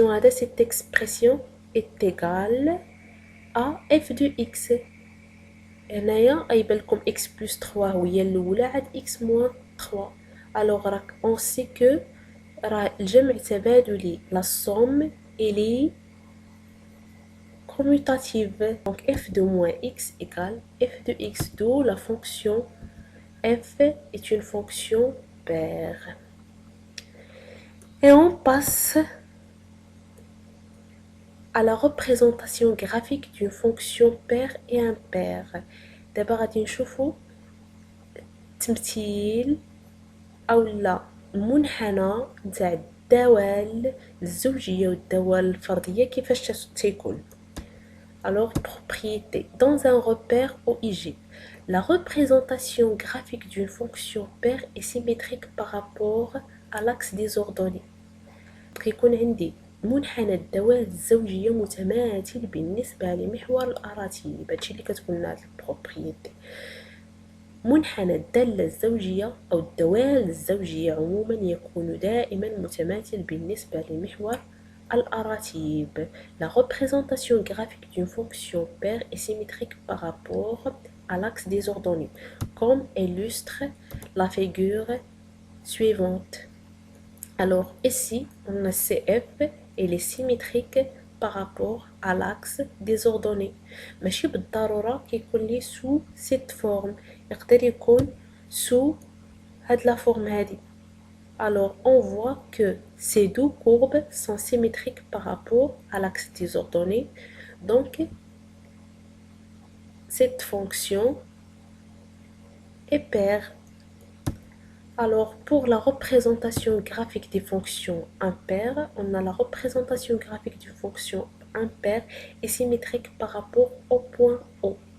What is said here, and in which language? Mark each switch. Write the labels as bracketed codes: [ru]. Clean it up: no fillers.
[fr] Cette expression est égale à f de x. [ar] هنايا غيبان لكم x plus 3 وهي الاولى عاد x moins 3. [fr] alors راك on sait que [ar] راه الجمع تبادلي [fr] la somme elle est commutative. donc f de moins x égale f de x, d'où la fonction f est une fonction paire. Et on passe à la représentation graphique d'une fonction paire et impaire. [ar] دابا غادي نشوفوا تمثيل اولا منحنى نتاع الدوال الزوجيه والدوال الفرديه كيفاش تيكون. [fr] Alors, propriété. Dans un repère OIG, la représentation graphique d'une fonction paire est symétrique par rapport à l'axe des ordonnées. [ar] كيكون عندي منحنى الدوال الزوجية متماثل بالنسبة لمحور الأراتيب. هادشي اللي كتقولنا هاد البروبريتي. منحنى الدالة الزوجية أو الدوال الزوجية عموما يكون دائما متماثل بالنسبة لمحور الأراتيب. [fr] La représentation graphique d'une fonction paire est symétrique par rapport à l'axe des ordonnées, comme illustre la figure suivante. Alors ici, on a CF, elle est symétrique par rapport à l'axe des ordonnées. [ar] ماشي بالضرورة كيكون لي [fr] sous cette forme، [ar] يقدر يكون sous هاد la forme هادي. [fr] Alors on voit que ces deux courbes sont symétriques par rapport à l'axe des ordonnées. Donc cette fonction est paire. Alors, pour la représentation graphique des fonctions impaires, on a la représentation graphique d'une fonction impaire est symétrique par rapport au point O.